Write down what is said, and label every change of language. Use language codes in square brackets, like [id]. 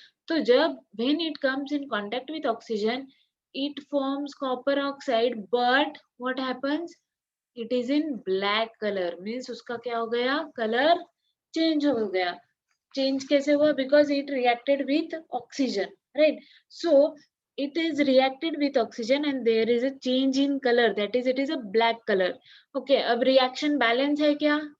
[en] तो जब when it comes in contact with oxygen it forms copper oxide, but what happens? It is in black colour, [hi] means उसका क्या हो गया? Colour change हो गया। चेंज कैसे हुआ? [en] Because it reacted with oxygen, right. So it is reacted with oxygen and there is a change in color, that is it is a black color. [hi] okay, अब reaction balance है क्या?